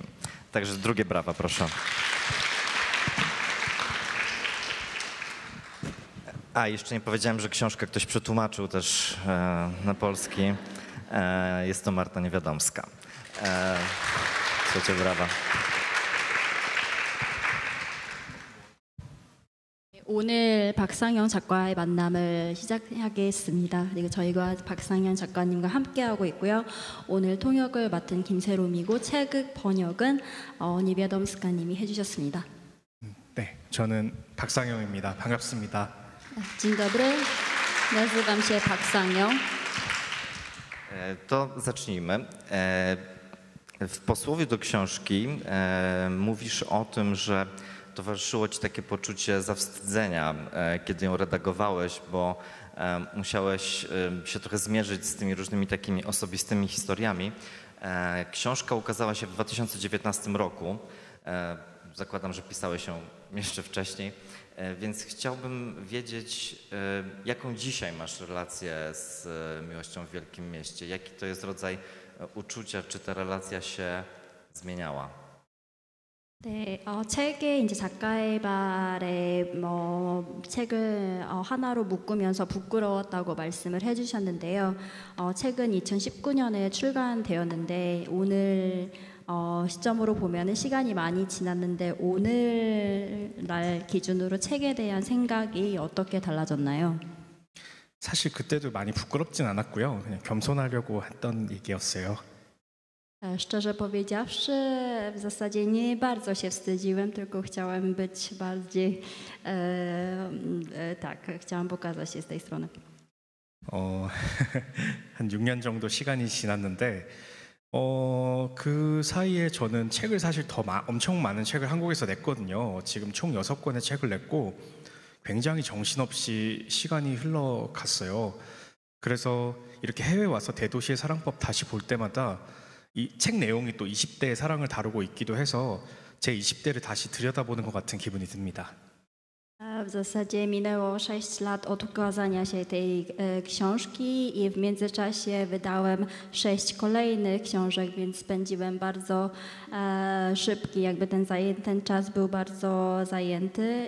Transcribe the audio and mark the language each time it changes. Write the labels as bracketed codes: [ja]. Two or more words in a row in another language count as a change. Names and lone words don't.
[pl] Także drugie brawa, proszę. A, jeszcze nie powiedziałem, że książkę ktoś przetłumaczył też na polski. Jest to Marta Niewiadomska. Trzecie brawa. [ko] 오늘 박상영 작가의 만남을 시작하겠습니다. 그리고 저희가 박상영 작가님과 함께하고 있고요. 오늘 통역을 맡은 김세롬이고 책극 번역은 니비아덤스카님이 해주셨습니다. 네, 저는 박상영입니다. 반갑습니다. [pl] Dzień dobry, nazywam się Park To zacznijmy. W posłowie do książki mówisz o tym, że towarzyszyło ci takie poczucie zawstydzenia, kiedy ją redagowałeś, bo musiałeś się trochę zmierzyć z tymi różnymi takimi osobistymi historiami. Książka ukazała się w 2019 roku. Zakładam, że pisałeś ją jeszcze wcześniej, więc chciałbym wiedzieć, jaką dzisiaj masz relację z Miłością w Wielkim Mieście? Jaki to jest rodzaj uczucia? Czy ta relacja się zmieniała? [ko] 네, 책에 이제 작가의 말에 책을 하나로 묶으면서 부끄러웠다고 말씀을 해주셨는데요. 책은 2019년에 출간되었는데 오늘 시점으로 보면은 시간이 많이 지났는데 오늘 날 기준으로 책에 대한 생각이 어떻게 달라졌나요? 사실 그때도 많이 부끄럽진 않았고요. 그냥 겸손하려고 했던 얘기였어요. [pl] Szczerze powiedziawszy, w zasadzie nie bardzo się wstydziłem, tylko chciałem być bardziej, chciałam pokazać się z tej strony. [ko] 한 6년 정도 시간이 지났는데 그 사이에 저는 책을 사실 엄청 많은 책을 한국에서 냈거든요. 지금 총 6권의 책을 냈고 굉장히 정신없이 시간이 흘러갔어요. 그래서 이렇게 해외 와서 대도시의 사랑법 다시 볼 때마다 이 책 내용이 또 20대의 사랑을 다루고 있기도 해서 제 20대를 다시 들여다보는 것 같은 기분이 듭니다. [pl] W zasadzie minęło 6 lat od ukazania się tej książki i w międzyczasie wydałem 6 kolejnych książek, więc spędziłem bardzo szybki, ten czas był bardzo zajęty.